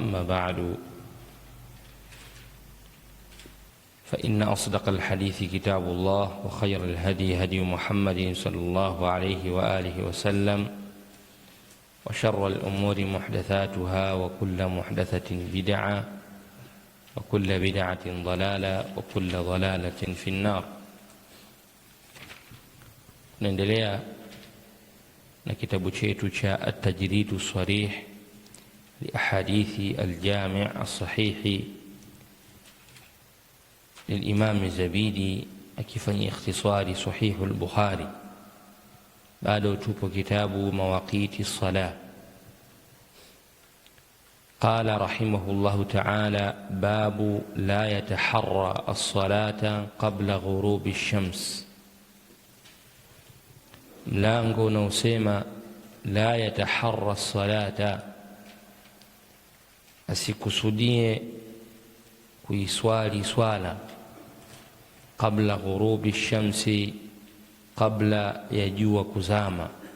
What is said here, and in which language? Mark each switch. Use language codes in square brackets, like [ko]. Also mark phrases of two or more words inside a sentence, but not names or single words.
[ar] أما بعد، فإن أصدق الحديث كتاب الله، وخير الهدي هدي محمد صلى الله عليه وآله وسلم، وشر الأمور محدثاتها، وكل محدثة بدعة، وكل بدعة ضلالة، وكل ضلالة في النار. [sw] نendelea na kitabu chetu cha At-Tajrid as-Sarih li ahadithi al-Jami' as-Sahih [ar] للإمام الزبيدي [sw] akifanya ikhtisari Sahih al-Bukhari. Bado tupo kitabu Mawaqiti as-Salah. [ar] قال رحمه الله تعالى: باب لا يتحرى الصلاة قبل غروب الشمس. [sw] mlango unaosema [ar] لا يتحرى الصلاة, [sw] asikusudie kuiswali swala [ar] قبل غروب الشمس, [sw] qabla ya jua kuzama.